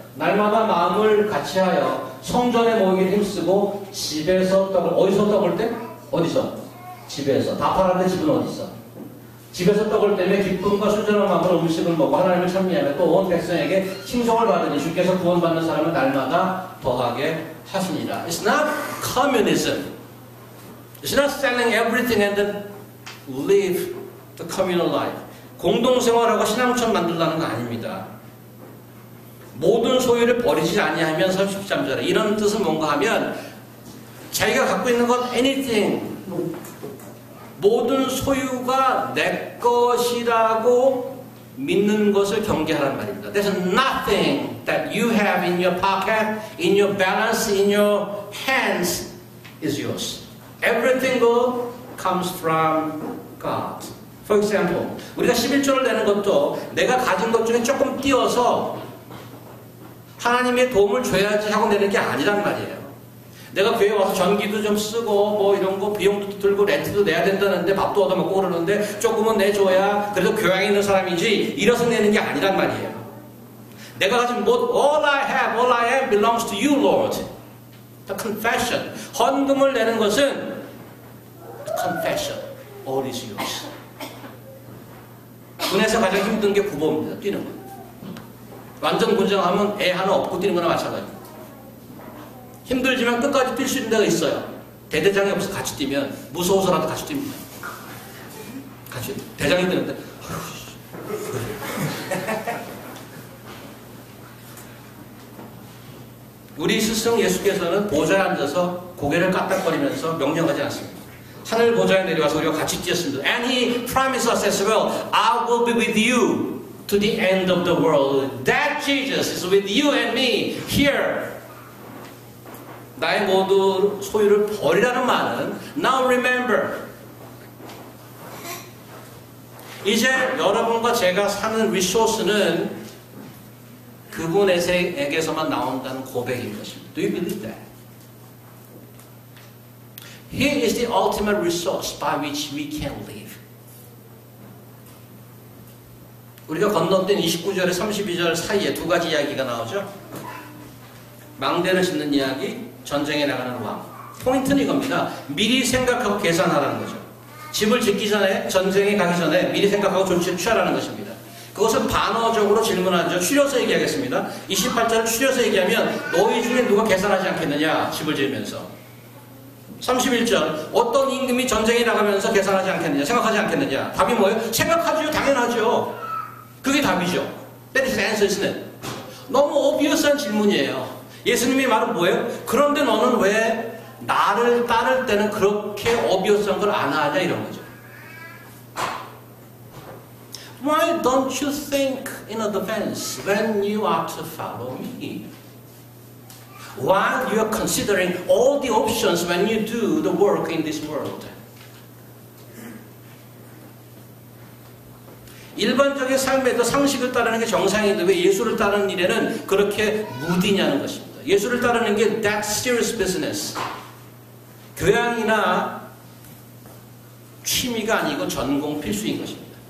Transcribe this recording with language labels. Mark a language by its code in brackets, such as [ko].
[ko] 날마다 마음을 같이하여 성전에 모이기를 힘쓰고 집에서 떡을, 어디서 떡을 때? 어디서? 집에서. 다 팔았는데 집은 어디 있어? 집에서 떡을 떼며 기쁨과 순전한 마음으로 음식을 먹고 하나님을 찬미하며 또 온 백성에게 칭송을 받으니 주께서 구원받는 사람을 날마다 더하게 하시니라. [en] It's not communism. It's not selling everything and then live the communal life. [ko] 공동생활하고 신앙촌 만들라는 거 아닙니다. 모든 소유를 버리지 아니하면 33절에 이런 뜻은 뭔가 하면 자기가 갖고 있는 건 anything, 모든 소유가 내 것이라고 믿는 것을 경계하라는 말입니다. [en] There's nothing that you have in your pocket, in your balance, in your hands is yours. Everything comes from God. For example, [ko] 우리가 11조를 내는 것도 내가 가진 것 중에 조금 띄어서 하나님의 도움을 줘야지 하고 내는 게 아니란 말이에요. 내가 교회 와서 전기도 좀 쓰고 뭐 이런 거 비용도 들고 렌트도 내야 된다는데 밥도 얻어먹고 그러는데 조금은 내줘야 그래도 교양이 있는 사람이지 이래서 내는 게 아니란 말이에요. 내가 가진 [en] all I have, all I am belongs to you, Lord. The confession. [ko] 헌금을 내는 것은 confession. [en] All is yours. [ko] 군에서 가장 힘든 게 구보입니다. 뛰는 거. 완전 군장하면 애 하나 없고 뛰는 거나 마찬가지입니다. 힘들지만 끝까지 뛸 수 있는 데가 있어요. 대대장이 없어서 같이 뛰면 무서워서라도 같이 뜁니다. 같이 대장이 뛰는데 우리 스승 예수께서는 보좌에 앉아서 고개를 까딱거리면서 명령하지 않습니다. 하늘 보좌에 내려와서 우리가 같이 뛰었습니다. [en] And he promised us as well, I will be with you to the end of the world. That Jesus is with you and me here. [ko] 나의 모든 소유를 버리라는 말은 [en] Now remember. [ko] 이제 여러분과 제가 사는 리소스는 그분에게서만 나온다는 고백인 것입니다. [en] Do you believe that? He is the ultimate resource by which we can live. [ko] 우리가 건너뛴 29절에 32절 사이에 두 가지 이야기가 나오죠. 망대를 짓는 이야기, 전쟁에 나가는 왕. 포인트는 이겁니다. 미리 생각하고 계산하라는 거죠. 집을 짓기 전에, 전쟁에 가기 전에 미리 생각하고 조치를 취하라는 것입니다. 그것은 반어적으로 질문하죠. 추려서 얘기하겠습니다. 28절을 추려서 얘기하면 너희 중에 누가 계산하지 않겠느냐, 집을 지으면서. 31절 어떤 임금이 전쟁에 나가면서 계산하지 않겠느냐, 생각하지 않겠느냐. 답이 뭐예요? 생각하죠. 당연하죠. 그게 답이죠. [en] That is the answer, isn't it? [ko] 너무 obvious한 질문이에요. 예수님의 말은 뭐예요? 그런데 너는 왜 나를 따를 때는 그렇게 obvious한 걸 안 하냐 이런 거죠. [en] Why don't you think in advance when you are to follow me? While you are considering all the options when you do the work in this world. [ko] 일반적인 삶에도 상식을 따르는 게 정상인데 왜 예수를 따르는 일에는 그렇게 무디냐는 것입니다. 예수를 따르는 게 [en] that serious business. [ko] 교양이나 취미가 아니고 전공 필수인 것입니다.